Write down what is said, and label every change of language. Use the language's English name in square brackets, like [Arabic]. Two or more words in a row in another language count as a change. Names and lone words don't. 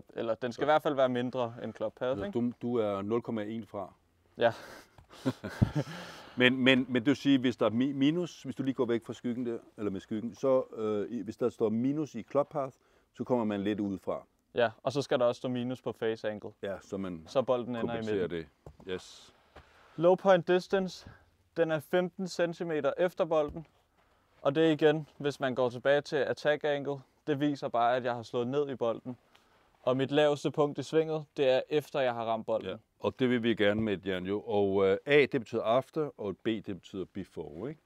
[Danish] Eller den skal i hvert fald være mindre end [English] club path, [Danish] ikke? Du er 0,1 fra. Ja. men det vil sige, hvis der er minus, hvis du lige går væk fra skyggen der, eller med skyggen, så hvis der står minus i [English] club path, [Danish] så kommer man lidt udefra. Ja, og så skal der også stå minus på [English] face angle. [Danish] Ja, så bolden ender i midten. det. Yes. [English] Low point distance, [Danish] den er 15 cm efter bolden. Og det er igen, hvis man går tilbage til [English] attack angle, [Danish] det viser bare, at jeg har slået ned i bolden. Og mit laveste punkt i svinget, det er efter jeg har ramt bolden. Ja, og det vil vi gerne med et jern jo. Og A, det betyder after, og B, det betyder before, ikke?